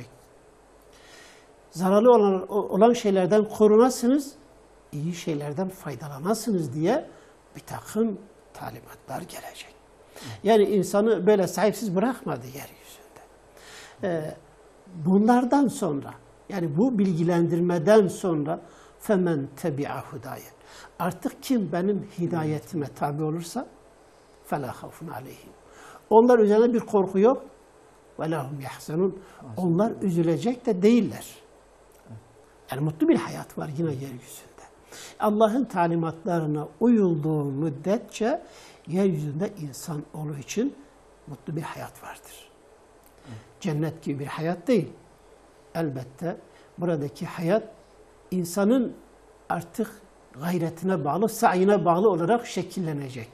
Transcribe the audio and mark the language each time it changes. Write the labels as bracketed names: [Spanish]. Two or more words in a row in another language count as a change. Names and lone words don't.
[Turkish] Zararlı olan şeylerden korunasınız, iyi şeylerden faydalanasınız diye bir takım talimatlar gelecek. Yani insanı böyle sahipsiz bırakmadı yeryüzünde. Bunlardan sonra, yani bu bilgilendirmeden sonra [Arabic] فَمَنْ تَبِعَ هُدَايَ [Turkish] artık kim benim hidayetime tabi olursa [Arabic] فَلَا خَوْفٌ عَلَيْهِمْ [Turkish] onlar üzerine bir korku yok. [Arabic] وَلَا هُمْ يَحْزَنُونَ [Turkish] onlar üzülecek de değiller. Yani mutlu bir hayat var yine yeryüzünde. Allah'ın talimatlarına uyulduğu müddetçe yeryüzünde insan olduğu için mutlu bir hayat vardır. Cennet gibi bir hayat değil. Elbette buradaki hayat insanın artık gayretine bağlı, sayına bağlı olarak şekillenecek.